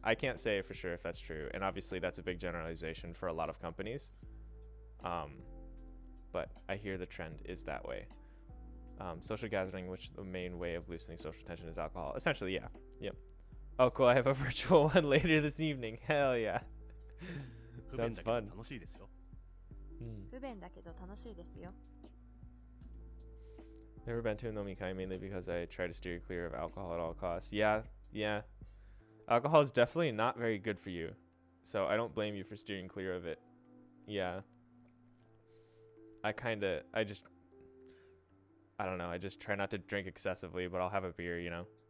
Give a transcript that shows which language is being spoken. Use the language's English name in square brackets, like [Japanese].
[English] I can't say for sure if that's true, and obviously that's a big generalization for a lot of companies, but I hear the trend is that way. Social gathering, which the main way of loosening social tension is alcohol. Essentially, yeah. Yep. Oh cool, I have a virtual one later this evening. Hell yeah. Sounds fun. [Japanese] 不便だけど楽しいですよ。 [English] Never been to a nomikai, mainly because I try to steer clear of alcohol at all costs. Yeah. Alcohol is definitely not very good for you, so I don't blame you for steering clear of it. Yeah. I don't know, I just try not to drink excessively, but I'll have a beer, you know.